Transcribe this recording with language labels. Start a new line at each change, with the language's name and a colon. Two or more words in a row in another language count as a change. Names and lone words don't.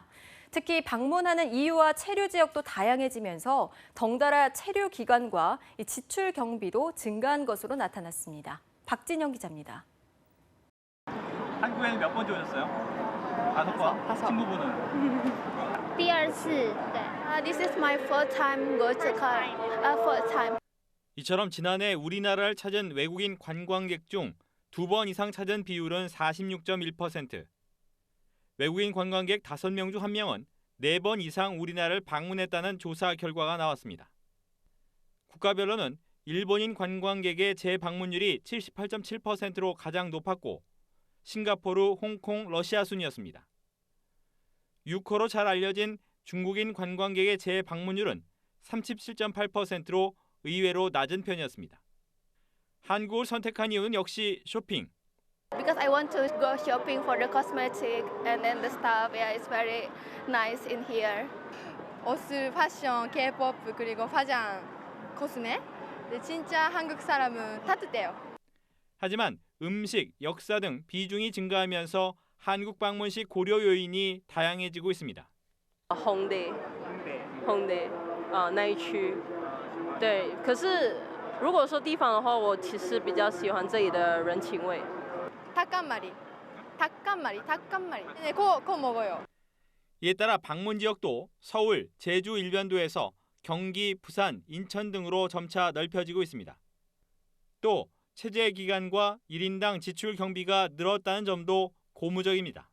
Korean: 특히 방문하는 이유와 체류 지역도 다양해지면서 덩달아 체류 기간과 지출 경비도 증가한 것으로 나타났습니다. 박진영 기자입니다. 한국에는 몇 번째 오셨어요? 5번? 친구분은?
Chinese: 第二次,
Korean: 네.
English: This is my first time go to Korea. First time.
Korean: 이처럼 지난해 우리나라를 찾은 외국인 관광객 중 2번 이상 찾은 비율은 46.1%. 외국인 관광객 5명 중 1명은 4번 이상 우리나라를 방문했다는 조사 결과가 나왔습니다. 국가별로는 일본인 관광객의 재방문율이 78.7%로 가장 높았고 싱가포르, 홍콩, 러시아 순이었습니다. 유커로 잘 알려진 중국인 관광객의 재방문율은 37.8%로 의외로 낮은 편이었습니다. 한국을 선택한 이유는 역시 쇼핑.
English: Because I want to go shopping for the cosmetic and then the stuff. Yeah, it's very nice in here.
Korean: 옷, 패션, K-pop 그리고 화장, 코스메. 진짜 한국 사람은 따뜻해요. 하지만 음식, 역사 등 비중이 증가하면서 한국 방문 시 고려 요인이 다양해지고 있습니다. 홍대,
Chinese: 那一区，对。可是如果说地方的话，我其实比较喜欢这里的人情味。
Korean: 닭간말이. 네, 그거 먹어요. 이에 따라 방문 지역도 서울, 제주 일변도에서 경기, 부산, 인천 등으로 점차 넓혀지고 있습니다. 또 체제 기간과 1인당 지출 경비가 늘었다는 점도 고무적입니다.